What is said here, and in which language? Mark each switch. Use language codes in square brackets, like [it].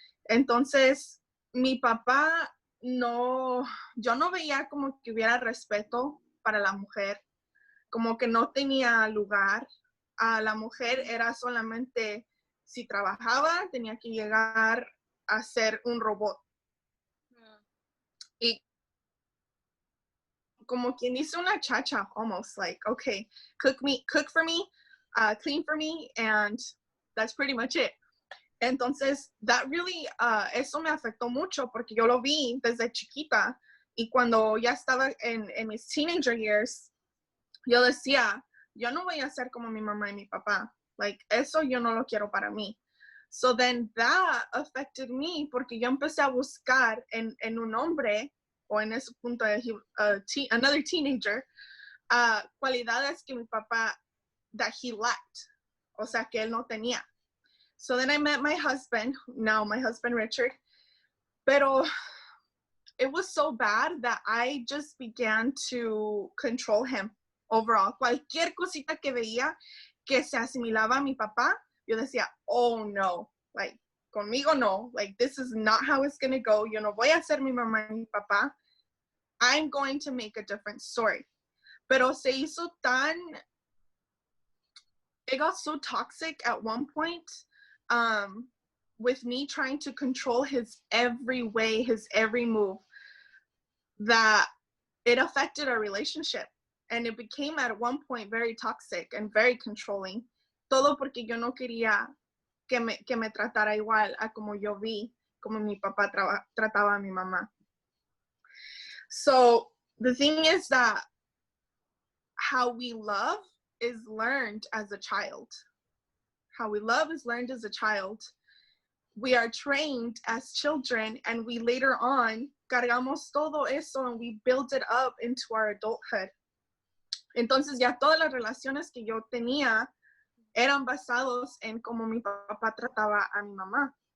[es] Entonces, mi papá yo no veía como que hubiera respeto para la mujer, como que no tenía lugar. A la mujer era solamente, si trabajaba, tenía que llegar a ser un robot. [en] Y como quien dice una chacha, almost like, okay, cook for me, clean for me, and that's pretty much it. [es] Entonces, that really, eso me afectó mucho porque yo lo vi desde chiquita y cuando ya estaba en mis teenager years, yo decía, yo no voy a ser como mi mamá y mi papá. Like, eso yo no lo quiero para mí. So then that affected me porque yo empecé a buscar en un hombre o en ese punto, another teenager, cualidades que mi papá, that he lacked. O sea, que él no tenía. [en] So then I met my husband, now my husband Richard, pero it was so bad that I just began to control him overall. [es] Cualquier cosita que veía que se asimilaba a mi papá, yo decía, oh no, like, conmigo no, like, this is not how it's gonna go. Yo no voy a ser mi mamá y mi papá. [en] I'm going to make a different story. Pero se hizo it got so toxic at one point, with me trying to control his every way, his every move, that it affected our relationship. And it became at one point very toxic and very controlling. [es] Todo porque yo no quería que me tratara igual a como yo vi, como mi papá trataba a mi mamá. [en] So the thing is that how we love is learned as a child. How we love is learned as a child. We are trained as children, and we later on cargamos todo eso and we build it up into our adulthood. [es] Entonces ya todas las relaciones que yo tenía eran basados en cómo mi papá trataba a mi mamá.